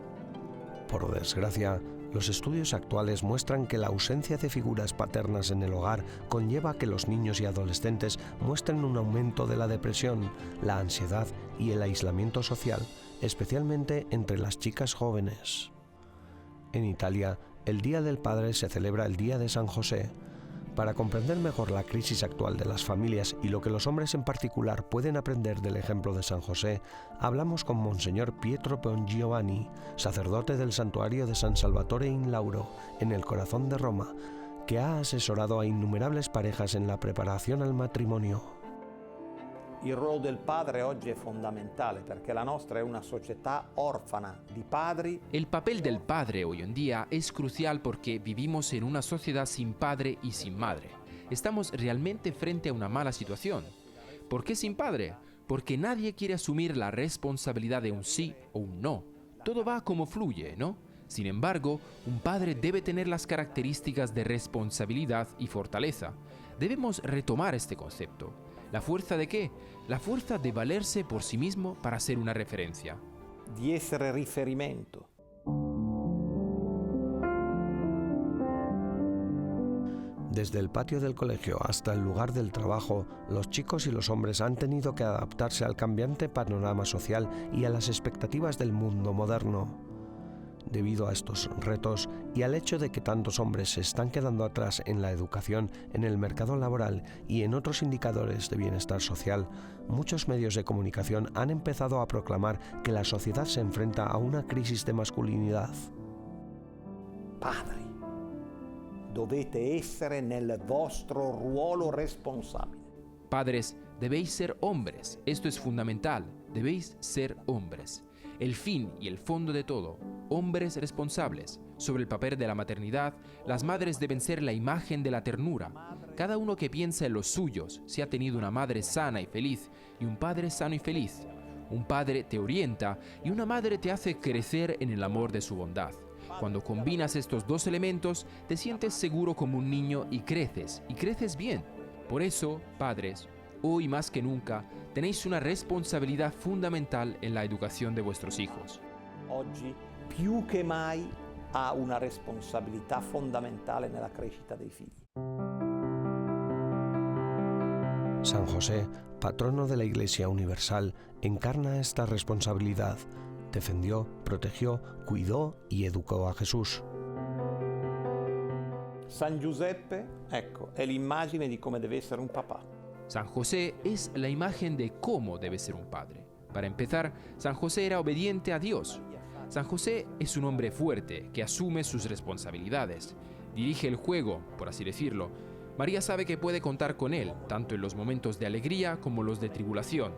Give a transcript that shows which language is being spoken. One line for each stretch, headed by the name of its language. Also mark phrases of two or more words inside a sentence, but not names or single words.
Spanish: Por desgracia, los estudios actuales muestran que la ausencia de figuras paternas en el hogar conlleva que los niños y adolescentes muestren un aumento de la depresión, la ansiedad y el aislamiento social, especialmente entre las chicas jóvenes. En Italia, el Día del Padre se celebra el Día de San José. Para comprender mejor la crisis actual de las familias y lo que los hombres en particular pueden aprender del ejemplo de San José, hablamos con Monseñor Pietro Bongiovanni, sacerdote del santuario de San Salvatore in Lauro, en el corazón de Roma, que ha asesorado a innumerables parejas en la preparación al matrimonio.
Italian: Il ruolo del padre oggi è fondamentale perché la nostra è una società orfana di padri.
Spanish: El papel del padre hoy en día es crucial porque vivimos en una sociedad sin padre y sin madre. Estamos realmente frente a una mala situación. ¿Por qué sin padre? Porque nadie quiere asumir la responsabilidad de un sí o un no. Todo va como fluye, ¿no? Sin embargo, un padre debe tener las características de responsabilidad y fortaleza. Debemos retomar este concepto. ¿La fuerza de qué? La fuerza de valerse por sí mismo para ser una referencia.
Italian: Di essere riferimento.
Spanish: Desde el patio del colegio hasta el lugar del trabajo, los chicos y los hombres han tenido que adaptarse al cambiante panorama social y a las expectativas del mundo moderno. Debido a estos retos y al hecho de que tantos hombres se están quedando atrás en la educación, en el mercado laboral y en otros indicadores de bienestar social, muchos medios de comunicación han empezado a proclamar que la sociedad se enfrenta a una crisis de masculinidad.
Italian: Padri, dovete essere nel vostro ruolo responsabile.
Spanish: Padres, debéis ser hombres. Esto es fundamental. Debéis ser hombres. El fin y el fondo de todo, hombres responsables. Sobre el papel de la maternidad, las madres deben ser la imagen de la ternura. Cada uno que piensa en los suyos, si ha tenido una madre sana y feliz y un padre sano y feliz. Un padre te orienta y una madre te hace crecer en el amor de su bondad. Cuando combinas estos dos elementos, te sientes seguro como un niño y creces bien. Por eso, padres, hoy más que nunca, tenéis una responsabilidad fundamental en la educación de vuestros hijos.
Italian: Oggi più che mai ha una responsabilità fondamentale nella crescita dei figli.
Spanish: San José, patrono de la Iglesia Universal, encarna esta responsabilidad. Defendió, protegió, cuidó y educó a Jesús.
Italian: San Giuseppe, ecco, è l'immagine di come deve essere un papà.
Spanish: San José es la imagen de cómo debe ser un padre. Para empezar, San José era obediente a Dios. San José es un hombre fuerte que asume sus responsabilidades. Dirige el juego, por así decirlo. María sabe que puede contar con él, tanto en los momentos de alegría como los de tribulación.